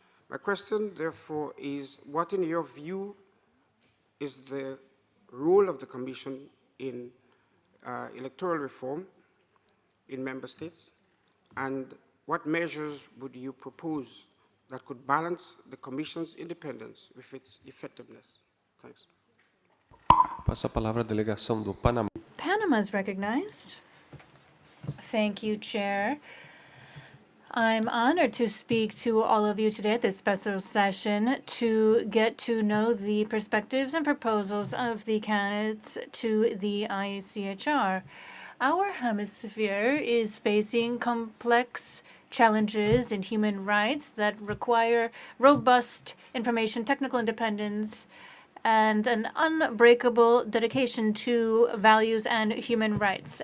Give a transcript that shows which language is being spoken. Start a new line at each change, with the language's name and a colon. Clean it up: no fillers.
English: My question, therefore, is what, in your view, is the role of the Commission in electoral reform in member states, and what measures would you propose that could balance the Commission's independence with its effectiveness? Thanks.
Portuguese: Passo a palavra à delegação do Panamá.
English: Panama is recognized. Thank you, Chair. I'm honored to speak to all of you today at this special session to get to know the perspectives and proposals of the candidates to the ICHR. Our hemisphere is facing complex challenges in human rights that require robust information, technical independence, and an unbreakable dedication to values and human rights.